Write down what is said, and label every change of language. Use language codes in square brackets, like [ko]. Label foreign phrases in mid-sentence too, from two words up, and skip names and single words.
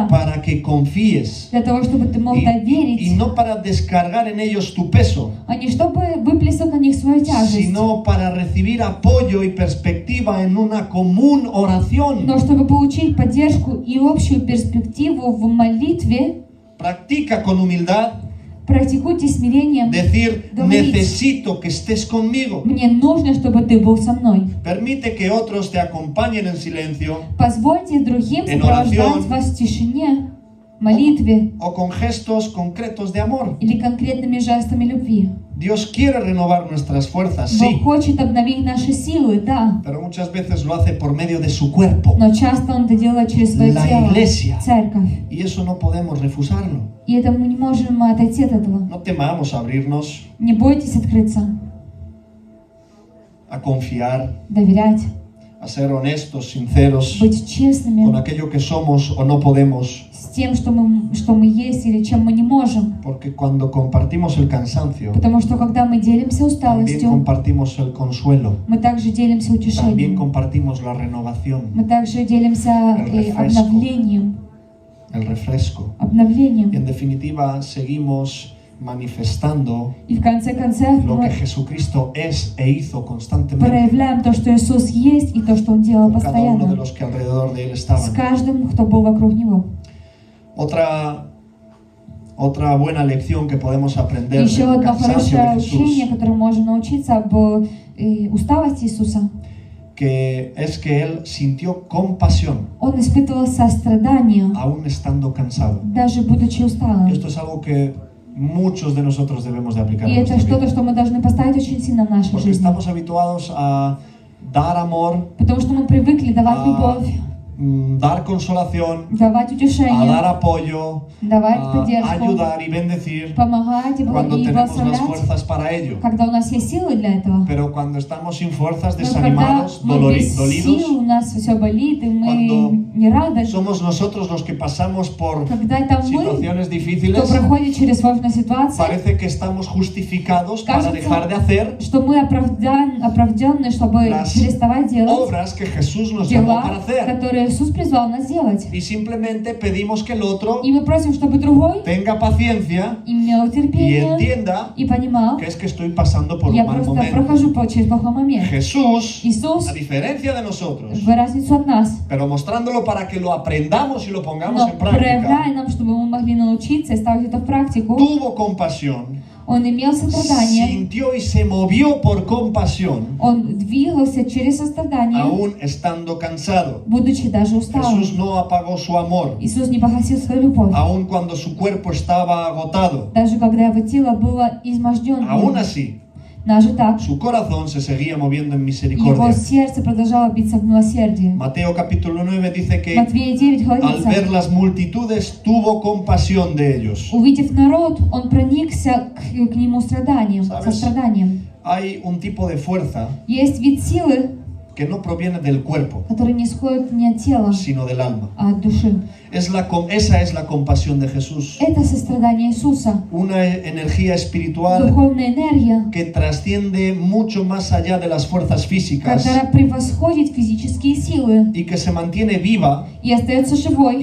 [es] para que confíes [ru] Для того, чтобы ты мог [es] y [ru] доверить, [es] no para descargar en ellos tu peso, [ru] а не чтобы выплеснуть на них свою тяжесть, [es] sino para recibir apoyo y perspectiva en una común oración. [ru] но чтобы получить поддержку и общую перспективу в молитве. [es] Practica con humildad [ru] Практикуйте смирением. [es] decir, [ru] Говорить. [es] necesito que estés conmigo. [ru] Мне нужно, чтобы ты был со мной. [es] Permite que otros te acompañen en silencio [ru] Позвольте другим [es] En [ru] сопровождать [es] oración. [ru] вас в тишине, молитве [es] o con gestos concretos de amor. [ru] или конкретными жестами любви. [es] Dios quiere renovar nuestras fuerzas, [ru] Бог [es] sí, [ru] хочет обновить наши силы, да, [es] pero muchas veces lo hace por medio de su cuerpo. [ru] но часто Он это делает через свое [es] La [ru] тело, [es] iglesia. [ru] церковь. [es] Y eso no podemos refusarlo. [ru] И это мы не можем отойти от этого. [es] No temamos abrirnos, [ru] Не бойтесь открыться, [es] a confiar, [ru] доверять, [es] a ser honestos, sinceros [ru] быть [es] con [ru] честными [es] aquello que somos o no podemos. [ru] с тем, что мы есть или чем мы не можем. [es] Porque cuando compartimos el cansancio, [ru] Потому что когда мы делимся [es] también [ru] усталостью, [es] compartimos el consuelo, [ru] мы также делимся [es] también [ru] утешением. [es] compartimos la renovación, [ru] Мы также делимся [es] refresco. [ru] обновлением. [es] el refresco. Y [ru] Обновлением. [es] en definitiva, seguimos manifestando [ru] И в конце концов [es] lo que [ru] мы [es] Jesucristo es e hizo constantemente [ru] проявляем то, что Иисус есть, и то, что Он делал [es] con cada uno de [ru] постоянно. [es] los que alrededor de Él [ru] С [es] estaban. [ru] каждым, кто был вокруг Него. [es] Otra buena lección que podemos aprender [ru] Еще [es] del [ru] одно [es] cansancio [ru] хорошее [es] de [ru] учение, [es] Jesús, [ru] которое можно научиться об усталости Иисуса. [es] que es que Él sintió compasión [ru] Он испытывал сострадание, [es] aún estando cansado. [ru] даже будучи [es] Y [ru] усталым. [es] esto es algo que muchos de nosotros debemos de aplicar [ru] И [es] en [ru] это [es] nuestra [ru] что-то, [es] vida. [ru] что мы должны поставить очень сильно в нашей [es] Porque [ru] жизни. [es] estamos habituados a dar amor, [ru] Потому что мы привыкли давать [es] a [ru] любовь, [es] dar consolación, [ru] давать [es] a dar [ru] утешение, [es] apoyo, [ru] давать [es] a [ru] поддержку, [es] ayudar y bendecir [ru] помогать и [es] cuando tenemos las [ru] благословлять, [es] fuerzas para ello. [ru] когда у нас есть силы для этого. [es] Pero cuando estamos sin fuerzas, [ru] Но когда [es] desanimados, [ru] мы без [es] dolidos, [ru] сил, у нас все болит, и мы [es] Cuando [ru] не рады, [es] somos nosotros los que pasamos por [ru] когда это мы, [es] situaciones [ru] кто [es] difíciles, [ru] проходит через сложные ситуации, [es] parece que estamos justificados para [ru] Кажется, [es] dejar de hacer [ru] что мы оправданы, чтобы [es] las [ru] переставать делать [es] obras que Jesús nos llamó para [ru] дела, [es] hacer. [ru] которые Иисус призвал нас делать. [es] Y simplemente pedimos que el otro [ru] И мы просим, чтобы другой [es] tenga paciencia [ru] имел [es] y [ru] терпение [es] entienda [ru] и понимал, [es] que es que estoy pasando por [ru] я [es] un mal [ru] просто [es] momento. [ru] прохожу через плохой момент. [es] Jesús, [ru] Иисус, [es] a diferencia de nosotros, [ru] в разницу от нас, [es] pero mostrándolo para que lo aprendamos y lo pongamos [ru] но [es] en práctica, [ru] проявляя нам, чтобы мы могли научиться и ставить это в практику, [es] tuvo compasión, [ru] Он имел сострадание, [es] sintió y se movió por compasión, [ru] Он двигался через сострадание, [es] aún estando cansado. [ru] будучи даже усталым. [es] Jesús no apagó su amor, [ru] Иисус не погасил свою любовь, [es] aun cuando su cuerpo estaba agotado. [ru] даже когда его тело было изможденным. [es] Aún así, [ru] Даже так, [es] su corazón se seguía moviendo en [ru] его [es] misericordia. [ru] сердце продолжало биться в милосердии. [es] Mateo capítulo 9 dice que [ru] Матвея 9 [es] al [ru] говорится, [es] ver las multitudes tuvo compasión de ellos. [ru] увидев народ, он проникся к нему страданием, [es] ¿Sabes? [ru] состраданием. [es] Hay un tipo de fuerza [ru] Есть вид силы, [es] que no proviene del cuerpo, [ru] который не исходит не от тела, [es] sino del alma. [ru] а от души. [es] Esa es la compasión de Jesús. [ru] Это сострадание Иисуса. [es] Una energía espiritual [ru] Духовная энергия, [es] que trasciende mucho más allá de las fuerzas físicas [ru] которая превосходит физические силы [es] y que se mantiene viva [ru] и остается живой,